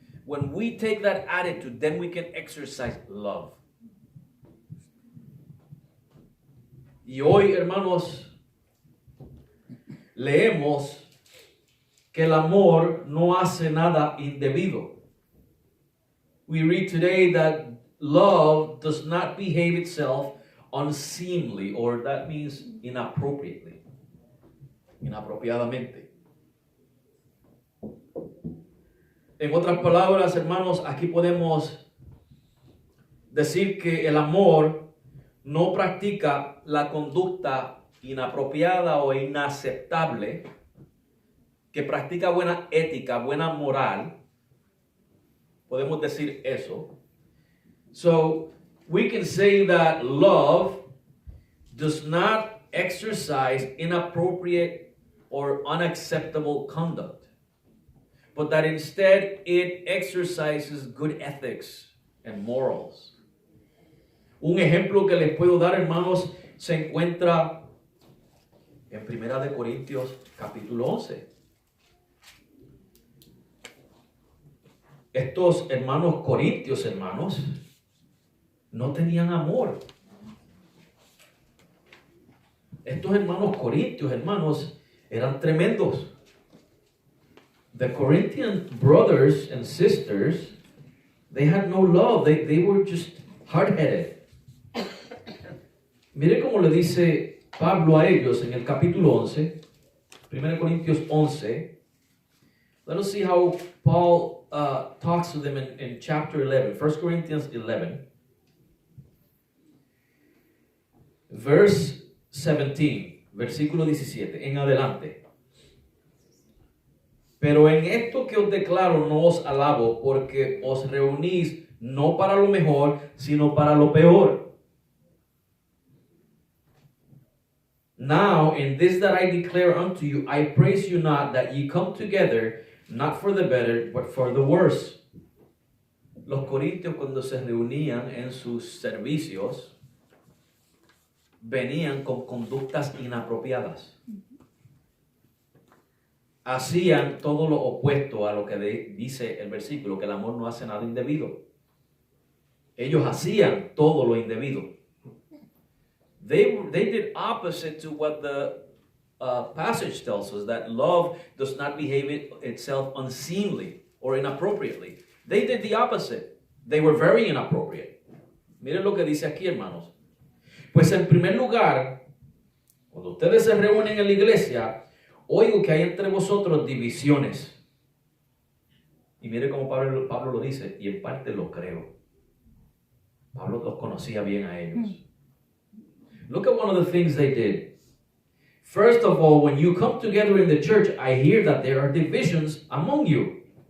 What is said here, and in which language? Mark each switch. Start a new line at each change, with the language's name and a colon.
English: when we take that attitude, then we can exercise love.
Spanish: Y hoy, hermanos, leemos que el amor no hace nada indebido.
English: We read today that love does not behave itself unseemly, or that means inappropriately, inapropiadamente.
Spanish: En otras palabras, hermanos, aquí podemos decir que el amor no practica la conducta inapropiada o inaceptable, que practica buena ética, buena moral. Podemos decir eso.
English: So, we can say that love does not exercise inappropriate or unacceptable conduct, but that instead it exercises good ethics and morals.
Spanish: Un ejemplo que les puedo dar, hermanos, se encuentra en 1 Corintios capítulo 11. Estos hermanos corintios, hermanos, no tenían amor. Estos hermanos corintios, hermanos, eran tremendos.
English: The Corinthian brothers and sisters, they had no love. They were just hard-headed.
Spanish: Mire cómo le dice Pablo a ellos en el capítulo 11, 1 Corintios 11.
English: Let us see how Paul talks to them in chapter 11, 1 Corinthians 11. Verse 17,
Spanish: versículo 17, en adelante. Pero en esto que os declaro no os alabo, porque os reunís no para lo mejor, sino para lo peor.
English: Now in this that I declare unto you, I praise you not that ye come together, not for the better, but for the worse.
Spanish: Los corintios, cuando se reunían en sus servicios, venían con conductas inapropiadas. Hacían todo lo opuesto a lo que dice el versículo, que el amor no hace nada indebido. Ellos hacían todo lo indebido.
English: They did opposite to what the passage tells us, that love does not behave itself unseemly or inappropriately. They did the opposite. They were very inappropriate.
Spanish: Miren lo que dice aquí, hermanos. Pues en primer lugar, cuando ustedes se reúnen en la iglesia, oigo que hay entre vosotros divisiones. Y mire cómo Pablo lo dice, y en parte lo creo. Pablo los conocía bien a ellos.
English: Look at one of the things they did. First of all, when you come together in the church, I hear that there are divisions among you.